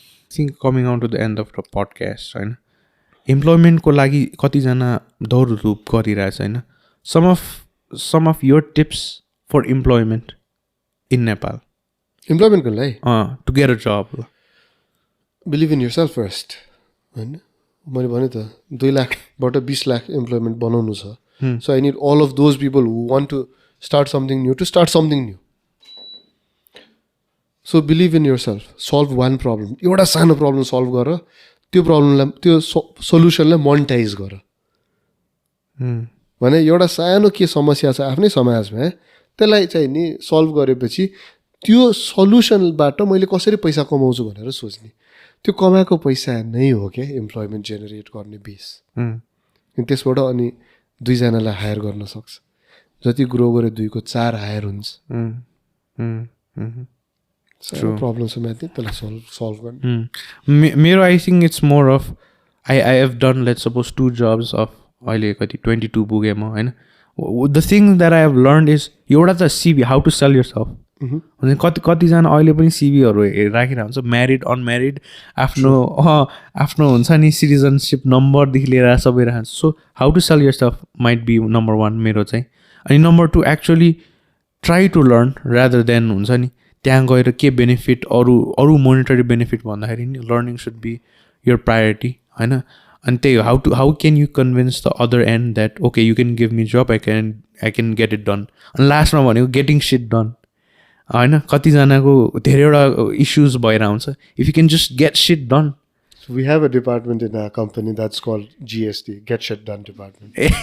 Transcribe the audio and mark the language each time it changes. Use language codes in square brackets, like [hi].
[en] Think coming out to the end of the podcast होइन. [ne] इम्प्लोइमेन्टको लागि कतिजना दौडधुप गरिरहेछ होइन. [en] Some of your tips for employment in Nepal. [ne] इम्प्लोइमेन्टको लागि [en] To get a job. Believe in yourself first [ne] होइन. मैले भने त 2 लाखबाट 20 लाख इम्प्लोइमेन्ट बनाउनु छ. [en] So I need all of those people who want to start something new to start something new. So believe in yourself. Solve one problem. [ne] एउटा सानो problem solve गर, त्यो प्रब्लमलाई त्यो सोल्युसनलाई मोनिटाइज गर. भने एउटा सानो के समस्या छ आफ्नै समाजमा, त्यसलाई चाहिँ नि सल्भ गरेपछि त्यो सल्युसनबाट मैले कसरी पैसा कमाउँछु भनेर सोच्ने. त्यो कमाएको पैसा नै हो क्या इम्प्लोइमेन्ट जेनेरेट गर्ने बेस. त्यसबाट अनि 2 जनालाई हायर गर्न सक्छ. जति ग्रो गरे 2 को 4 हायर हुन्छ. प्रब्लम छ म्याथ त्यसलाई सल्भ गर्ने. [en] मेरो I think it's more of I have done let suppose 2 jobs of अहिले कति 22 पुगेँ म होइन. The thing that I have learn is [ne] एउटा त [en] CV how to sell yourself. [ne] कतिजना अहिले पनि सिभीहरू राखिरहेको हुन्छ म्यारिड अनम्यारिड आफ्नो हुन्छ नि सिटिजनसिप नम्बरदेखि लिएर सबै राख्छ. [en] So how to sell yourself might be number 1 मेरो चाहिँ. अनि number 2 actually try to learn rather than हुन्छ नि [ne] त्यहाँ गएर के [en] Benefit अरू monetary benefit भन्दाखेरि नि learning should be your priority होइन. अनि त्यही हो how can you convince the other end that okay you can give me job I can get it done. [ne] अनि लास्टमा भनेको गेटिङ सिट डन होइन. कतिजनाको धेरैवटा इस्युज भएर आउँछ. [en] If you can just get shit done. We have a department in our company that's called GSD, Get Shit Done Department.